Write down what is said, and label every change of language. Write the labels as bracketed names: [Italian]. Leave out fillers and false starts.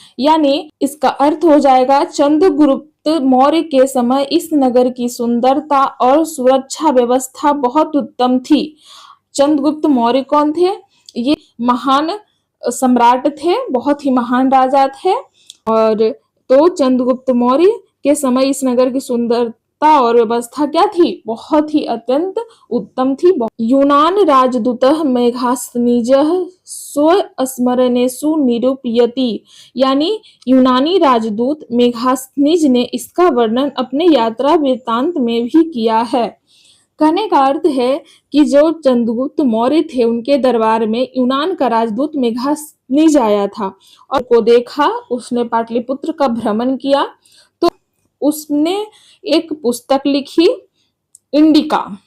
[Hindi] यानी इसका अर्थ हो जाएगा, चंद्रगुप्त मौर्य के समय इस नगर की सुंदरता और सुरक्षा व्यवस्था बहुत उत्तम थी। चंद्रगुप्त मौर्य कौन थे? ये महान सम्राट थे, बहुत ही महान राजा थे। और तो चंद्रगुप्त मौर्य के समय इस नगर की सुंदरता और व्यवस्था क्या थी? बहुत ही अत्यंत उत्तम थी। [Sanskrit] यूनान राजदूतः मेघास्नीजः स्वस्मरणेषु निरूपयति। [Hindi] यानी यूनानी राजदूत मेघास्नीज ने इसका वर्णन अपने यात्रा वृत्तांत में भी किया है। कहने का अर्थ है कि जो चंद्रगुप्त मौर्य थे उनके दरबार में यूनान का राजदूत मेघास्नीज आया था और को देखा, उसने पाटलिपुत्र का भ्रमण किया, तो उसने एक पुस्तक लिखी, इंडिका।